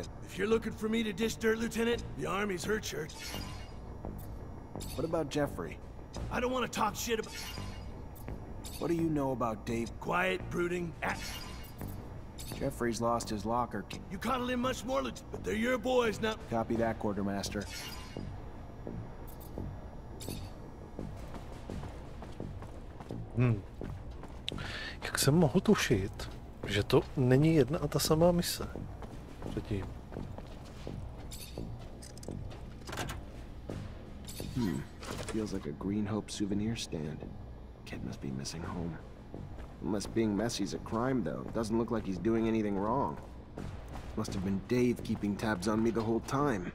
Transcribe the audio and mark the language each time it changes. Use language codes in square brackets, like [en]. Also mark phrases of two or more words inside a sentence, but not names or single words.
[en] If you're looking for me to dish dirt, Lieutenant, the Army's her church. What about Jeffrey? I don't want to talk shit about... What do you know about Dave? Quiet, brooding, Jeffrey's lost his locker. You coddle him much more, but they're your boys now. Copy that, Quartermaster. [cs] Jak jsem mohl tušit, že to není jedna a ta samá mise předtím? [en] Feels like a Green Hope souvenir stand. Kid must be missing home. Unless being messy's a crime, though. It doesn't look like he's doing anything wrong. Must have been Dave keeping tabs on me the whole time.